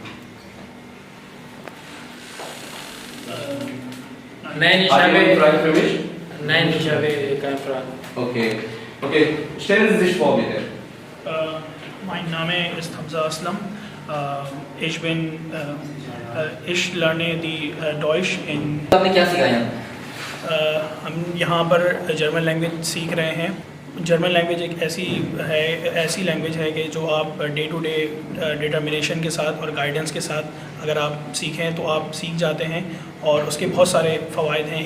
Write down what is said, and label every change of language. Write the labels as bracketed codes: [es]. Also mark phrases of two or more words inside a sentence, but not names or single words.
[de] Nein, ich Haben Sie eine habe, Frage für mich? nein, ich habe keine Frage. Okay. Stellen Sie sich vor, bitte. Mein Name ist Hamza Aslam. Ich lerne die Deutsch in [hi] आपने क्या सिखाया यहाँ? हम यहाँ पर [en] German language [hi] सीख रहे हैं। [en] German language [hi] एक ऐसी लैंग्वेज है कि जो आप [en] day to day determination [hi] के साथ और गाइडेंस के साथ अगर आप सीखें तो आप सीख जाते हैं और उसके बहुत सारे फ़वाइद हैं।